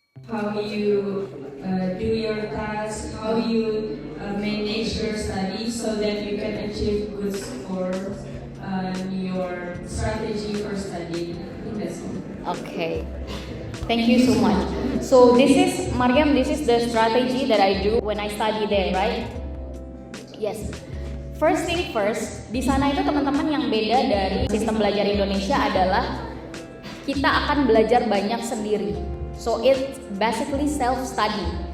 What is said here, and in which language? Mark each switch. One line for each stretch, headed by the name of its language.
English: How you do your tasks, how you manage your studies so that you can achieve good scores, your strategy for studying. I think that's all. Okay, thank you so much. So this is, Mariam, this is the strategy that I do when I study there, right? Yes. First thing first,
Indonesian: di sana itu teman-teman yang beda dari sistem belajar Indonesia adalah kita akan belajar banyak sendiri.
English: So it's basically self-study.